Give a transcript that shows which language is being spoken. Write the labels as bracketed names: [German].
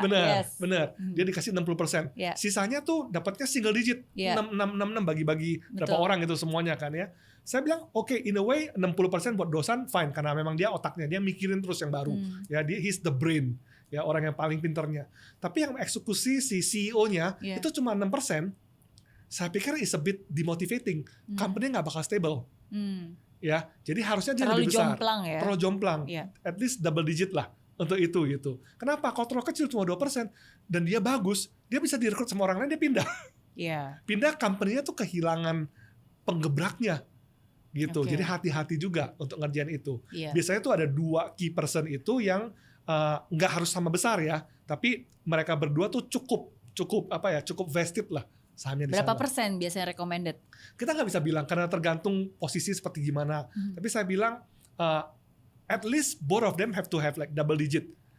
[Indonesian] Benar. Dia dikasih 60%. Sisanya tuh dapatnya single digit. 6 bagi-bagi berapa orang itu semuanya kan ya. Saya bilang oke, [English] in a way [Indonesian] 60% buat Dosan fine, karena memang dia otaknya, dia mikirin terus yang baru. Ya, [English] he's the brain. [Indonesian] Ya, orang yang paling pinternya. Tapi yang eksekusi si CEO-nya itu cuma 6%. Saya pikir [English] is a bit demotivating. [Indonesian] Company nggak bakal stable. Ya, jadi harusnya dia lebih besar. Terlalu jomplang. [English] At least [Indonesian] double digit lah untuk itu gitu. Kenapa? Kalau terlalu kecil cuma 2% dan dia bagus, dia bisa direkrut sama orang lain, dia pindah. Pindah, company-nya tuh kehilangan penggebraknya gitu. Jadi hati-hati juga untuk ngerjain itu. Biasanya tuh ada 2 key person itu yang nggak harus sama besar ya, tapi mereka berdua tuh cukup vested lah sahamnya di sana. Berapa persen biasanya recommended? Kita nggak bisa bilang karena tergantung posisi seperti gimana. Tapi saya bilang [English] at least both of them have to have like double digit.